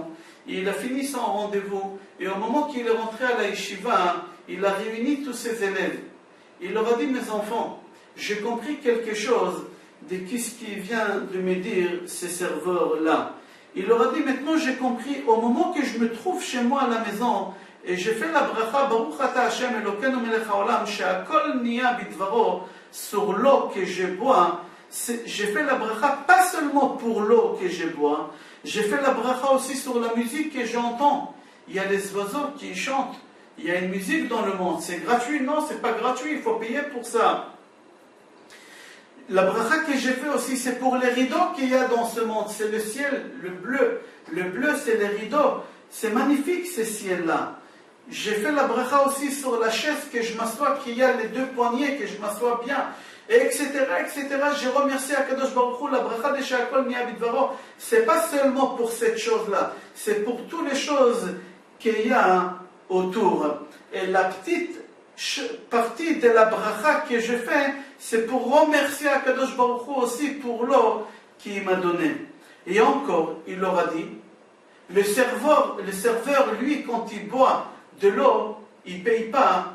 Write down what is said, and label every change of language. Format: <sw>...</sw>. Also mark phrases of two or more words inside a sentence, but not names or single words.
<fr>Et il a fini son rendez-vous. Et au moment qu'il est rentré à la yeshiva, il a réuni tous ses élèves. Il leur a dit, mes enfants, j'ai compris quelque chose de ce qui vient de me dire ces serveurs-là. Il leur a dit, maintenant j'ai compris, au moment que je me trouve chez moi à la maison, et j'ai fait la bracha,</fr> <he>ברוך אתה השם אלוקינו מלך העולם שהכל נהיה בדברו,</he> <fr>sur l'eau que je bois, j'ai fait la bracha pas seulement pour l'eau que je bois, j'ai fait la bracha aussi sur la musique que j'entends. Il y a les oiseaux qui chantent. Il y a une musique dans le monde. C'est gratuit? Non, c'est pas gratuit. Il faut payer pour ça. La bracha que j'ai fait aussi, c'est pour les rideaux qu'il y a dans ce monde. C'est le ciel, le bleu. Le bleu, c'est les rideaux. C'est magnifique, ces ciels-là. J'ai fait la bracha aussi sur la chaise que je m'assois, qu'il y a les deux poignets, que je m'assois bien. Et etc., etc. J'ai remercié</fr> <he>הקדוש ברוך הוא,</he> <fr>la bracha de</fr> <he>שהכל נהיה בדברו.</he> <fr>C'est pas seulement pour cette chose-là. C'est pour toutes les choses qu'il y a autour. Et la petite partie de la bracha que je fais, c'est pour remercier</fr> <he>הקדוש ברוך הוא</he> <fr>aussi pour l'eau qu'il m'a donnée. Et encore, il leur a dit, le serveur, lui, quand il boit de l'eau, il ne paye pas.</fr>